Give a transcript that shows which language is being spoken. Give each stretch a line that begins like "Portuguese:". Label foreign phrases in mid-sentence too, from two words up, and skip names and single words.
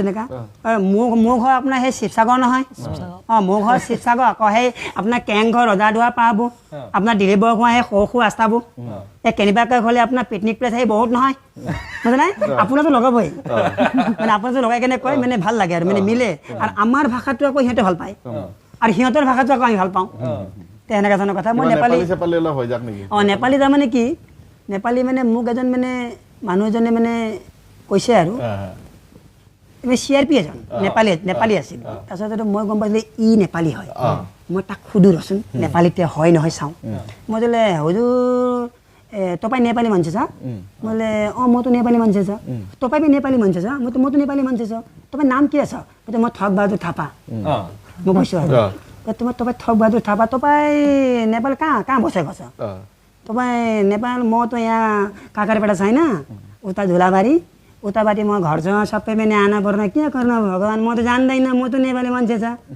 Assamese: এনেকুৱা মোৰ ঘৰ আপোনাৰ সেই শিৱসাগৰ নহয় মোৰ ঘৰ শিৱসাগৰ আকৌ সেই আপোনাৰ কেংঘৰ ৰজাদুৱাৰ পাব আপোনাৰ দিলীপৰ ঘৰ সেই সৰু সৰু ৰাস্তাবোৰ এই কেনেবাকৈ হ'লে আপোনাৰ পিকনিক প্লেচ সেই বহুত নহয় বুজা নাই আপোনাৰতো লগাবই মানে আপোনাৰতো লগাই কেনে কয় মানে ভাল লাগে আৰু মানে মিলে আৰু আমাৰ ভাষাটো আকৌ সিহঁতে ভাল পায় আৰু সিহঁতৰ ভাষাটো আকৌ আমি ভাল পাওঁ তেনেকুৱা ধৰণৰ কথা মই নেপালী নেপালী তাৰমানে কি নেপালী মানে মোক এজন মানে মানুহ এজনে মানে কৈছে আৰু CRP এজন নেপালী আছিল তাৰপিছত মই গম পাইছিলোঁ ই নেপালী হয় মই তাক সুধোঁ ৰচোন নেপালীতে হয় নহয় চাওঁ মই বোলে
Nepali: হুজুৰ तपाईँ नेपाली मान्छे छ मैले म त नेपाली मान्छे छ तपाईँ पनि नेपाली मान्छे छ म त नेपाली मान्छे छ तपाईँ नाम के छ म थकबहादुर थापा म भन्छु तपाईँ थकबहादुर थापा तपाईँ नेपाल कहाँ बसेको छ तपाईँ नेपाल म त यहाँ काकरपेटा छैन उता झुलाबारी उताबाटी म घर छ सबै पनि आना पर्न के गर्न भगवान् म त जान्दैन म त नेपाली मान्छे छ